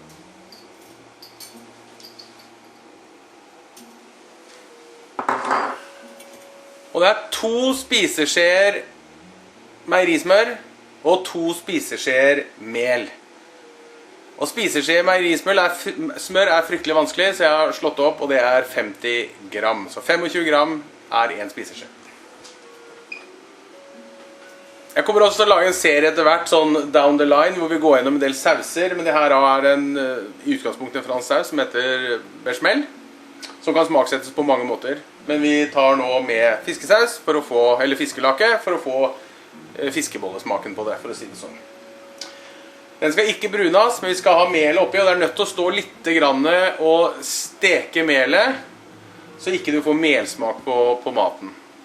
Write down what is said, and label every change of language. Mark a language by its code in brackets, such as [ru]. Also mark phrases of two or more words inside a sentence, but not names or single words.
[no] Og det er 2 spiseskjeer meierismør og 2 spiseskjeer mel. Og spiseskjeer meierismør er fryktelig vanskelig, så jeg har slått opp, og det er 50 gram. Så 25 gram er 1 spiseskje. Jeg kommer også til å lage en serie etter hvert, sånn [en] down the line, [no] hvor vi går gjennom en del sauser, men det her er i utgangspunktet en fransk saus som heter bechamel, som kan smaksettes på mange måter. Men vi tar nå med fiskesaus, eller fiskelake, for å få fiskebollesmaken på det, for å si det sånn. Den skal ikke brunas, men vi skal ha melet oppi, og det er nødt til å stå litt grann og steke melet, så ikke du får melsmak på maten.